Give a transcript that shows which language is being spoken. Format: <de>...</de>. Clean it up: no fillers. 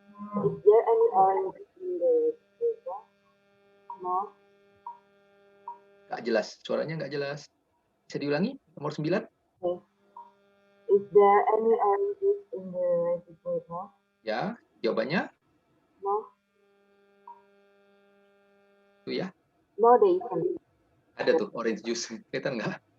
<en>Is there any orange in the table? No.</en> <id>Nggak jelas, suaranya nggak jelas. Bisa diulangi? Nomor 9?</id> <en>Okay. Is there any oranges in the refrigerator?</en> <id>Ya, jawabannya</id> <en>No.</en> <id>itu ya.</id> <en>No, there isn't.</en> <id>Ada tuh orange juice. Kelihatan nggak?</id>